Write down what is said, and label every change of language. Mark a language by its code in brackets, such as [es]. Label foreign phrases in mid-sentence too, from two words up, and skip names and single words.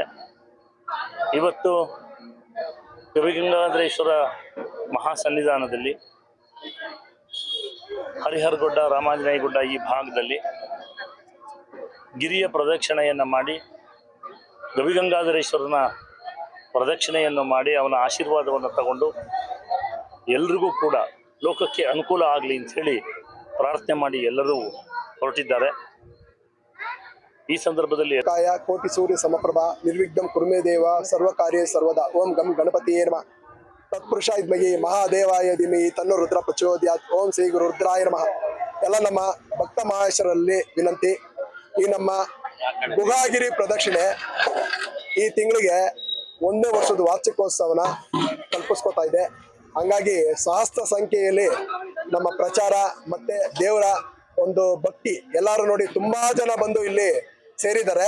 [kn] ಇವತ್ತು ಗವಿಗಂಗಾಧರೇಶ್ವರ ಮಹಾಸನ್ನಿಧಾನದಲ್ಲಿ ಹರಿಹರಗುಡ್ಡ, ರಾಮಾಂಜನೇಯ ಗುಡ್ಡ ಈ ಭಾಗದಲ್ಲಿ ಗಿರಿಯ ಪ್ರದಕ್ಷಿಣೆಯನ್ನು ಮಾಡಿ ಗವಿಗಂಗಾಧರೇಶ್ವರನ ಪ್ರದಕ್ಷಿಣೆಯನ್ನು ಮಾಡಿ ಅವನ ಆಶೀರ್ವಾದವನ್ನು ತಗೊಂಡು ಎಲ್ರಿಗೂ ಕೂಡ ಲೋಕಕ್ಕೆ ಅನುಕೂಲ ಆಗಲಿ ಅಂಥೇಳಿ ಪ್ರಾರ್ಥನೆ ಮಾಡಿ ಎಲ್ಲರೂ ಹೊರಟಿದ್ದಾರೆ. ಈ ಸಂದರ್ಭದಲ್ಲಿ [sa] ಕಾಯ ಕೋಟಿ ಸೂರ್ಯ ಸಮಪ್ರಭಾ ನಿರ್ವಿಘ್ನಂ ಕುರುಮೇ ದೇವ ಸರ್ವ ಕಾರ್ಯ ಸರ್ವದಾ. ಓಂ ಗಂ ಗಣಪತಿಯೇ ನಮಃ. ತತ್ಪುರುಷ ಇದ್ಮಗಿ ಮಹಾದೇವಾಯ ಧಿಮಹಿ ತನ್ನೋ ರುದ್ರ ಪ್ರಚೋದಯಾತ್. ಓಂ ಶ್ರೀ ಗುರು ರುದ್ರಾಯ ನಮಃ. [kn] ಎಲ್ಲ ನಮ್ಮ ಭಕ್ತ ಮಹೇಶ್ವರಲ್ಲಿ ವಿನಂತಿ, ಈ ನಮ್ಮ ಗುಹಾಗಿರಿ ಪ್ರದಕ್ಷಿಣೆ ಈ ತಿಂಗಳಿಗೆ 1ನೇ ವರ್ಷದ ವಾರ್ಷಿಕೋತ್ಸವನ ಕಲ್ಪಿಸ್ಕೊತಾ ಇದೆ. ಹಂಗಾಗಿ ಸಹಸ್ರ ಸಂಖ್ಯೆಯಲ್ಲಿ ನಮ್ಮ ಪ್ರಚಾರ ಮತ್ತೆ ದೇವರ ಒಂದು ಭಕ್ತಿ ಎಲ್ಲರೂ ನೋಡಿ ತುಂಬಾ ಜನ ಬಂದು ಇಲ್ಲಿ ಸೇರಿದ್ದಾರೆ.